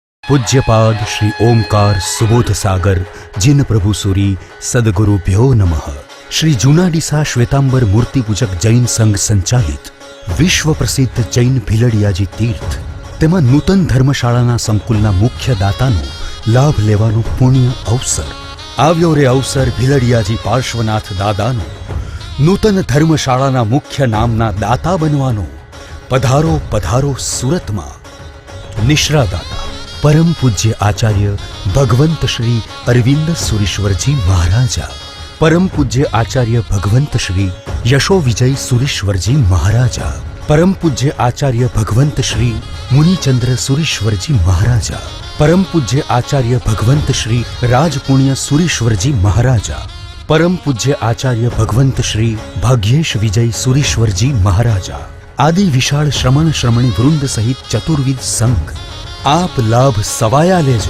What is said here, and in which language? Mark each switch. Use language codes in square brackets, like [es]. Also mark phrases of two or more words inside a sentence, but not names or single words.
[sa] पूज्यपाद श्री ओमकार सुबोध सागर जिन प्रभु सूरी सदगुरुभ्यो नमः। [gu] શ્રી જૂનાડીસા શ્વેતાંબર મૂર્તિ પૂજક જૈન સંઘ સંચાલિત વિશ્વ પ્રસિદ્ધ જૈન ભીલડિયાજી તીર્થ તેમાં નૂતન ધર્મશાળાના સંકુલના મુખ્ય દાતાનો લાભ લેવાનો પુણ્ય અવસર આવ્યો રે અવસર ભીલડિયાજી પાર્શ્વનાથ દાદાનો નૂતન ધર્મશાળાના મુખ્ય નામના દાતા બનવાનો। પધારો પધારો સુરતમાં। નિશ્રા દાતા પરમ પૂજ્ય આચાર્ય ભગવંત શ્રી અરવિંદ સુરેશ્વરજી મહારાજા, પરમ પૂજ્ય આચાર્ય ભગવંત શ્રી યશો વિજય સુરેશ્વરજી મહારાજા, પરમ પૂજ્ય આચાર્ય ભગવંત શ્રી મુનિચંદ્ર સુરેશ્વરજી મહારાજા, પરમ પૂજ્ય આચાર્ય ભગવંત શ્રી રાજપુણ્ય સુરેશ્વરજી મહારાજા, પરમ પૂજ્ય આચાર્ય ભગવંત શ્રી ભાગ્યેશ વિજય સુરેશ્વરજી મહારાજા આદિ વિશાળ શ્રમણ શ્રમણી વૃંદ સહિત ચતુર્વિધ સંઘ આપ લાભ સવાયા લેજો।